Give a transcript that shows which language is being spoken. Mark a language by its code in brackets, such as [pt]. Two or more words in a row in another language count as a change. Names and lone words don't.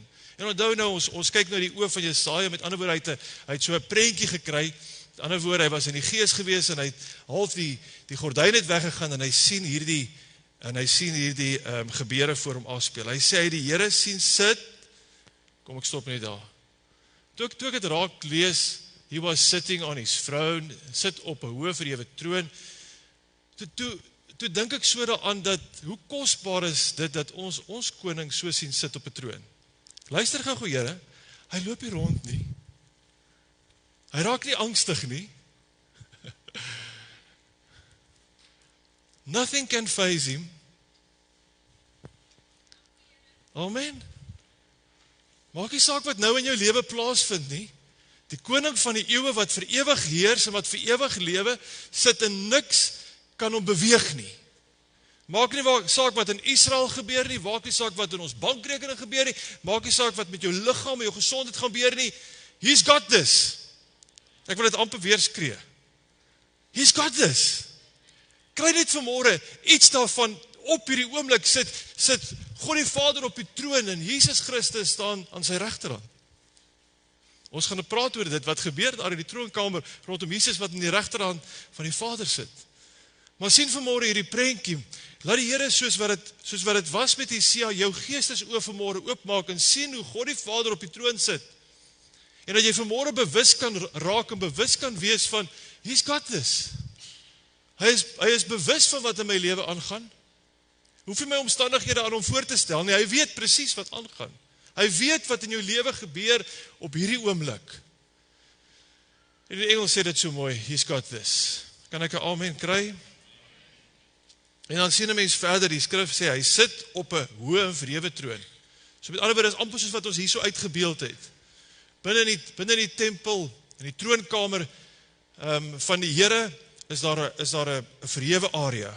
[af] En onthou nou, ons kyk nou die oë van Jesaja, met ander woorde, hy het so 'n prentjie gekry. Met ander woorde, hy was in die gees gewees en hy het half die gordyn het weggegaan en hy sien hierdie gebeure voor hom afspeel. Hy sê hy die Here sien sit. Kom, ek stop net daar. Toe ek het raak lees, [en] he was sitting on his throne, [af] sit op 'n hoë verhewe troon. Toe dink ek so daaraan dat hoe kosbaar is dit dat ons koning so sien sit op 'n troon. Luister gou, Here, hy loop hier rond nie. Hy raak nie angstig nie. [en] Nothing can faze him. [af] Amen. Maak nie saak wat nou in jou lewe plaasvind nie. Die koning van die eeue wat vir ewig heers en wat vir ewig lewe, sit en niks kan hom beweeg nie. Maak nie saak wat in Israel gebeur nie, maak nie saak wat in ons bankrekening gebeur nie, maak nie saak wat met jou liggaam en jou gesondheid gaan gebeur nie. [en] He's got this. [af] Ek wil dit amper weer skree. [en] He's got this. [af] Kry net vanmôre iets daarvan. Op hierdie oomblik sit God die Vader op die troon en Jesus Christus staan aan sy regterhand. Ons gaan praat oor dit, wat gebeur daar in die troonkamer rondom Jesus wat in die regterhand van die Vader sit. Maar sien vanmôre hierdie prentjie, laat die Here soos wat dit was met Jesaja, jou geestesoë vanmôre oopmaak en sien hoe God die Vader op die troon sit. En dat jy vanmôre bewus kan raak en bewus kan wees van, [en] he's got this. [af] Hy is bewus van wat in my lewe aangaan. Hoef nie my omstandighede aan hom voor te stel nie, hy weet presies wat aangaan. Hy weet wat in jou lewe gebeur op hierdie oomblik. En die Engels sê dit so mooi, [en] he's got this. [af] Kan ek 'n amen kry? En dan sien 'n mens verder, die skrif sê, hy sit op 'n hoë en verhewe troon. So met ander woorde, is amper soos wat ons hier so uitgebeeld het. Binne die tempel, in die troonkamer van die Here, is daar 'n verhewe area.